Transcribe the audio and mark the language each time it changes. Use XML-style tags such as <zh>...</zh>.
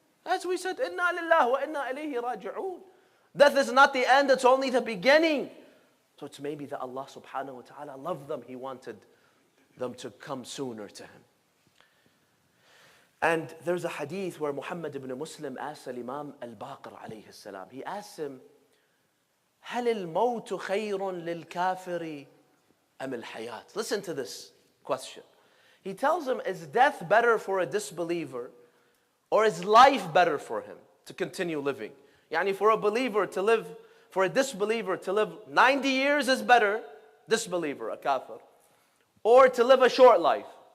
<en>As we said,</en> <ar>Inna lillah wa inna ilayhi raji'un.</ar> <en>Death is not the end, it's only the beginning. So it's maybe that Allah subhanahu wa ta'ala loved them. He wanted them to come sooner to him. And there's a hadith where Muhammad ibn Muslim asked Imam Al-Baqir alayhi salam. He asked him,</en> <ar>هل الموت خير للكافر أم الحياة?</ar> <en>Listen to this question. He tells him, is death better for a disbeliever or is life better for him to continue living? Yani for a believer to live, for a disbeliever to live 90 years is better, disbeliever, a kafir, or to live a short life.</en>